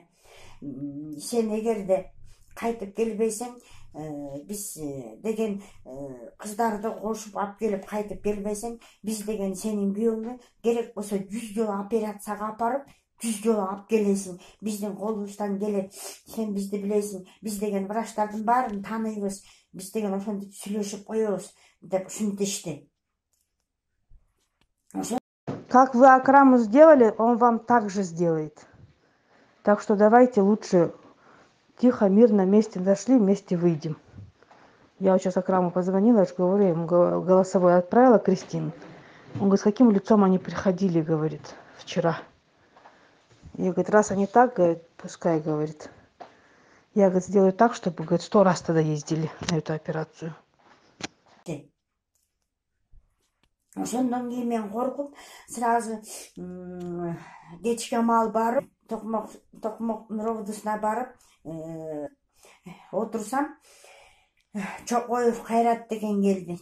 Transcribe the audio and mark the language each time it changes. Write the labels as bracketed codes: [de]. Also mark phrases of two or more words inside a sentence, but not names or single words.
[ky] Сен эгерде кайтып келбесең, биз деген кыздарды кошуп алып келип кайтып келбесең, биз деген сенин күйөөңдү керек болсо 100 жолу операцияга апарып, 100 жолу алып келесиң. Биздин колубуздан келет. Сен бизди билесиң. Биз деген врачтардын баарын тааныйбыз. Биз деген ошентип сүйлөшүп коебуз деп ушинтишти. [ru] Как вы Акраму сделали, он вам также сделает. Так что давайте лучше тихо, мирно вместе зашли, вместе выйдем. Я вот сейчас Акраму позвонила, я же говорю, ему голосовой отправила Кристину. Он говорит, с каким лицом они приходили, говорит, вчера. Я, говорит, раз они так, говорит, пускай, говорит. Я, говорит, сделаю так, чтобы, говорит, 100 раз тогда ездили на эту операцию. [ky] Ошондон кийин мен коркуп, сразу кечке маал барып, Токмок Нуровдусуна барып отурсам, Чокоев Кайрат деген келди.